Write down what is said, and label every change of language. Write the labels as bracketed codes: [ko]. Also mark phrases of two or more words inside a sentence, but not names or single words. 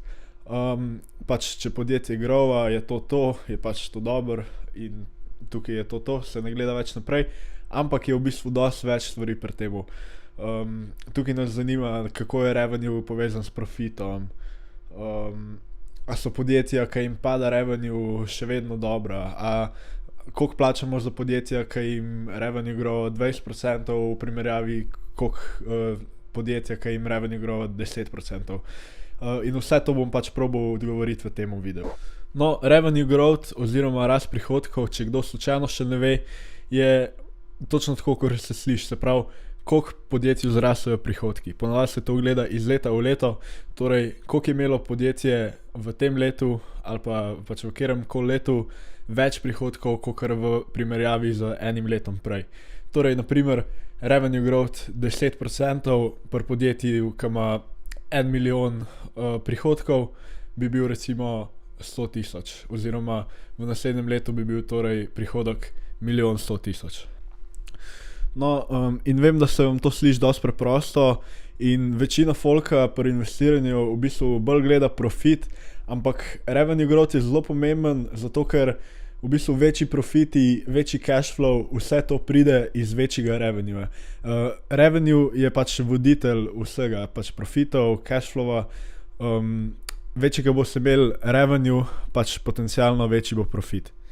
[sl] Pač, če podjetje grova, je pač to dobro in tukaj je to, se ne gleda več naprej, ampak je v bistvu dosti več stvari pri temu. Tukaj nas zanima, kako je revenue povezan s profitom, a so podjetja, ki jim pada revenue, še vedno dobra, a koliko plačamo za podjetja, ki jim [en] revenue grow [sl] 20% v primerjavi, koliko podjetja, ki jim [en] revenue grow [sl] 10%. In vse to bom pač probal odgovoriti v tem videu. No, [en] revenue growth [sl] oziroma rast prihodkov, če kdo slučajno še ne ve, je točno tako, kot se sliši, se pravi, koliko podjetju zrastejo prihodki. Ponavadi se to gleda iz leta v leto, torej koliko je imelo podjetje v tem letu ali pa pač v kateremkoli letu več prihodkov, kakor v primerjavi z enim letom prej. Torej, naprimer, [en] revenue growth [sl] 10% pri podjetju, ki ima 1 milijon prihodkov, bi bil recimo 100 000, oziroma v naslednjem letu bi bil torej prihodek 1 100 000. No, in vem, da se vam to sliši dosti preprosto in večina folka pri investiranju v bistvu bolj gleda profit, ampak [en] revenue growth [sl] je zelo pomemben, zato ker v bistvu večji profiti, večji [en] cash flow, [sl] vse to pride iz večjega revenue. Revenue je pač voditelj vsega, pač profitov, cash flowa. Večjega bo se imel revenue, pač potencialno večji bo profit.